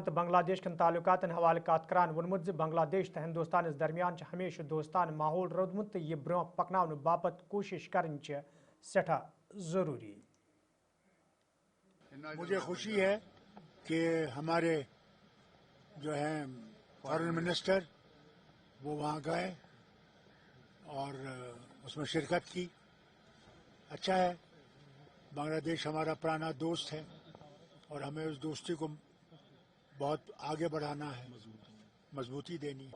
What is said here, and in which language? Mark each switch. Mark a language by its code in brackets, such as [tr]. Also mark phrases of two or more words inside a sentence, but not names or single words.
[ks] تو بنگلہ دیش کن تعلقات حوالہ کات کران وونمت ز بنگلہ دیش تو ہندوستانس درمیان ہمیشہ دوستانہ ماحول رودمت تو یہ برو پکناؤن باپت کوشش کرن سٹھا ضروری [ur] مجھے خوشی ہے کہ ہمارے جو ہیں [en] foreign minister [ur] وہ وہاں گئے اور اس میں شرکت کی. اچھا ہے، بنگلہ دیش ہمارا پرانا دوست ہے اور ہمیں اس دوستی کو بہت آگے بڑھانا ہے، مضبوطی دینی ہے.